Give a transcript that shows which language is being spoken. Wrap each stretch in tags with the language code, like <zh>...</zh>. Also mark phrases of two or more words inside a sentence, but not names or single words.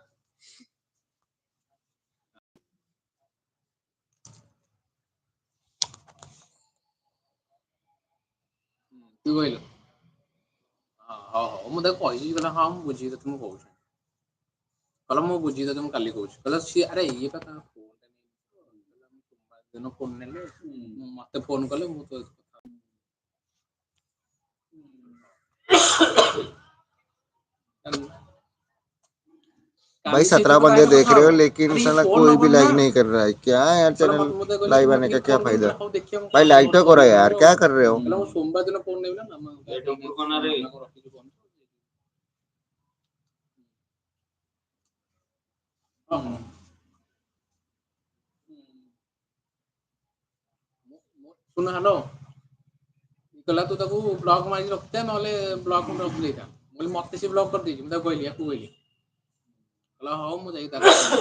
<or>ତୁ କହିଲୁ ହଁ ହଉ ମୁଁ ତାକୁ କହିଛି କହିଲା ହଁ ମୁଁ ବୁଝିକି ତତେ ମୁଁ କହୁଛି କହିଲା ମୁଁ ବୁଝିକି ତତେ ମୁଁ କାଲି କହୁଛି କହିଲା ସିଏ ଆରେ ଇଏ କଥା ଦିନ ଫୋନ ନେଲେ ମତେ ଫୋନ କଲେ ମୁଁ ତ</or> <hi>भाई 17 बंदे देख रहे हो लेकिन साला कोई भी लाइक नहीं कर रहा है क्या यार चैनल लाइव आने का क्या फायदा भाई लाइक तो करो यार क्या कर रहे हो</hi> <or>ସୋମବାର ଦିନ ଫୋନ ନେବି ନା ଶୁଣ ହ୍ୟାଲୋ କହିଲା ତୁ ତାକୁ ବ୍ଲକ ମାରିକି ରଖିଥା ନହେଲେ ବ୍ଲକ ରଖିଦେଇଥା ମୁଁ କହିଲି ମତେ ସେ ବ୍ଲକ କରିଦେଇଛି ମୁଁ ତାକୁ କହିଲି ୟାକୁ କହିଲି କହିଲା ହଉ ମୁଁ ଯାଇକି ତାକୁ</or>